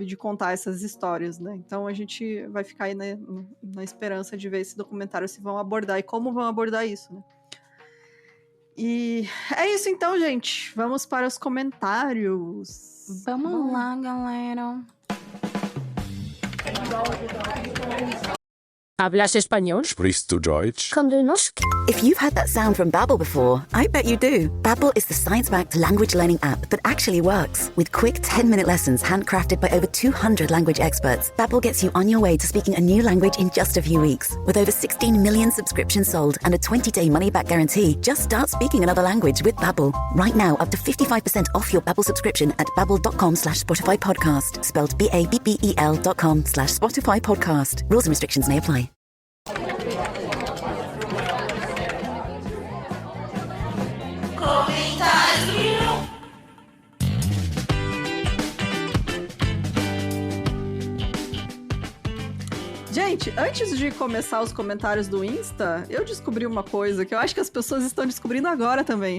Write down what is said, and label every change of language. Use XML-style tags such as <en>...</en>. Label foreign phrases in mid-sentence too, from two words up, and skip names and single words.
<pt>De contar essas histórias, né? Então, a gente vai ficar aí, né, na esperança de ver esse documentário se vão abordar e como vão abordar isso, né? E é isso então, gente. Vamos para os comentários. Vamos lá, galera.</pt> <es>¿Hablas español?</es> <de>Sprichst du Deutsch?</de> <no>Kann du Norsk?</no> <en>If you've heard that sound from Babbel before, I bet you do. Babbel is the science-backed language learning app that actually works. With quick 10-minute lessons handcrafted by over 200 language experts, Babbel gets you on your way to speaking a new language in just a few weeks. With over 16 million subscriptions sold and a 20-day money-back guarantee, just start speaking another language with Babbel. Right now, up to 55% off your Babbel subscription at babbel.com/Spotify podcast. Spelled BABBEL.com/Spotify podcast. Rules and restrictions may apply.</en> <pt>Gente, antes de começar os comentários do Insta, eu descobri uma coisa que eu acho que as pessoas estão descobrindo agora também.</pt>